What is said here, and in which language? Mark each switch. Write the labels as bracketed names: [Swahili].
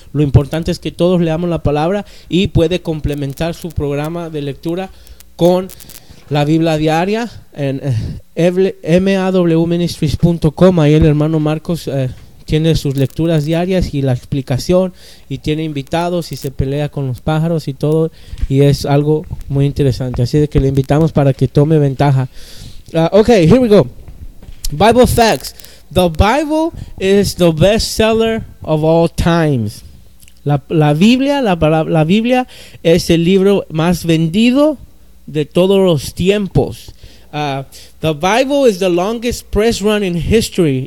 [Spanish] Lo importante es que todos leamos la palabra, y puede complementar su programa de lectura con la Biblia diaria en mawministries.com. Ahí el hermano Marcos tiene sus lecturas diarias y la explicación, y tiene invitados y se pelea con los pájaros y todo, y es algo muy interesante. Así de que le invitamos para que tome ventaja. [English] Okay, here we go. Bible facts. The Bible is the best seller of all times. [Spanish] La Biblia es el libro más vendido de todos los tiempos. [English] The Bible is the longest press run in history.